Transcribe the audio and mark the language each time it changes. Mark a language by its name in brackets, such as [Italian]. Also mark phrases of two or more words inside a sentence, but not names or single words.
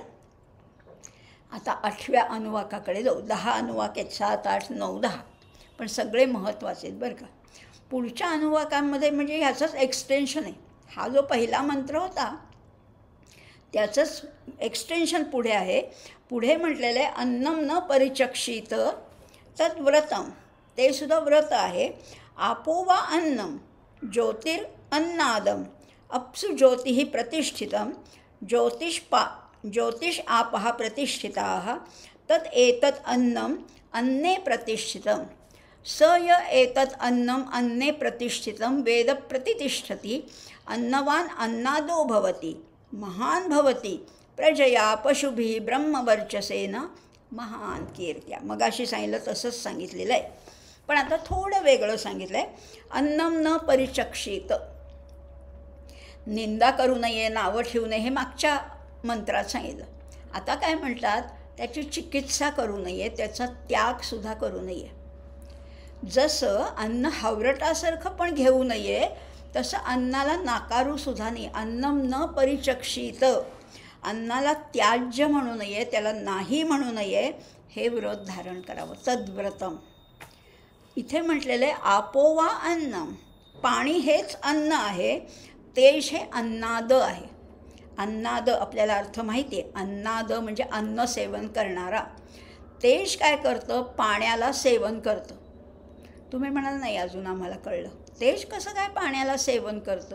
[Marathi] आता 8व्या अनुवाकाकडे जाऊ. 10 अनुवाक आहेत, 7, 8, 9, 10, पण सगळे महत्त्वाचे आहेत बरं का. पुढच्या अनुवाकांमध्ये म्हणजे ह्याचंच एक्सटेन्शन आहे. हा जो पहिला मंत्र होता त्याचंच एक्सटेन्शन पुढे आहे. पुढे म्हटलेलं आहे [Sanskrit] अन्नम न परिचक्षित तत् व्रतम, [Marathi] ते सुद्धा व्रत आहे. [Sanskrit] आपो वा अन्नम ज्योतिरन्नादम अप्सु ज्योतिः प्रतिष्ठितं ज्योतिष आपः प्रतिष्ठिताः तत् एतत् अन्नम अन्ने प्रतिष्ठितं स य एतत् अन्नम अन्ने प्रतिष्ठितं वेद प्रतिष्ठति अन्नवान अन्नादो भवति महान भवति प्रजया पशुभिः ब्रह्मवर्चसेन महान कीर्त्या. [Marathi] मगाशी सांगितलं तसंच सांगितलेलं आहे, पण आता थोडं वेगळं सांगितलं आहे. [Sanskrit] अन्नम न परिचक्षित, [Marathi] निंदा करू नये, नावं ठेवू नये, हे मागच्या मंत्रात सांगितलं. आता काय म्हणतात, त्याची चिकित्सा करू नये, त्याचा त्यागसुद्धा करू नये. जसं अन्न हावरटासारखं पण घेऊ नये, तसं अन्नाला नाकारूसुद्धा नाही. [Sanskrit] अन्नम न परिचक्षित, [Marathi] अन्नाला त्याज्य म्हणू नये, त्याला नाही म्हणू नये, हे व्रत धारण करावं. तद्व्रतम. इथे म्हटलेलं आहे [Sanskrit] आपो वा अन्नम, [Marathi] पाणी हेच अन्न आहे, तेज हे अन्नाद आहे. अन्नाद आपल्याला अर्थ माहिती आहे. अन्नाद म्हणजे अन्न सेवन करणारा. तेज काय करतं? पाण्याला सेवन करतं. तुम्ही म्हणाल नाही अजून आम्हाला कळलं. तेज कसं काय पाण्याला सेवन करतं?